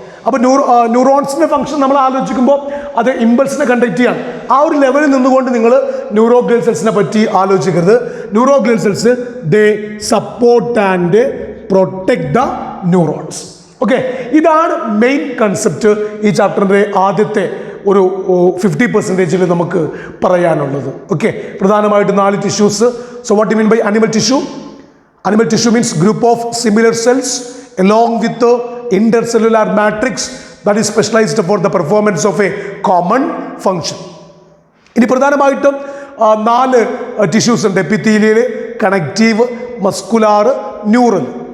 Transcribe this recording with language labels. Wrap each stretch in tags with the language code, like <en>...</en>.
<ml>അപ്പോൾ ന്യൂറോൺസിന്റെ ഫംഗ്ഷൻ നമ്മൾ ആലോചിക്കുമ്പോൾ അത് ഇമ്പൾസിനെ കണ്ടക്ട് ചെയ്യാൻ ആ ഒരു ലെവലിൽ നിന്നുകൊണ്ട് നിങ്ങൾ ന്യൂറോഗ്ലിയൽ സെൽസിനെ പറ്റി ആലോചിക്കരുത്.</ml> <en>Neuroglial cells they support and protect the neurons.</en> <ml>Okay, ഇതാണ് മെയിൻ കൺസെപ്റ്റ് ഈ ചാപ്റ്ററിൻ്റെ ആദ്യത്തെ ഒരു 50% നമുക്ക് പറയാനുള്ളത്. ഓക്കെ, പ്രധാനമായിട്ട് 4 tissues.</ml> <en>So what you mean by animal tissue? Animal tissue means group of similar cells along with the intercellular matrix that is specialized for the performance of a common function.</en> <ml>ഇനി പ്രധാനമായിട്ടും 4 tissues ഉണ്ട്. Epithelial, connective, muscular, neural.</ml>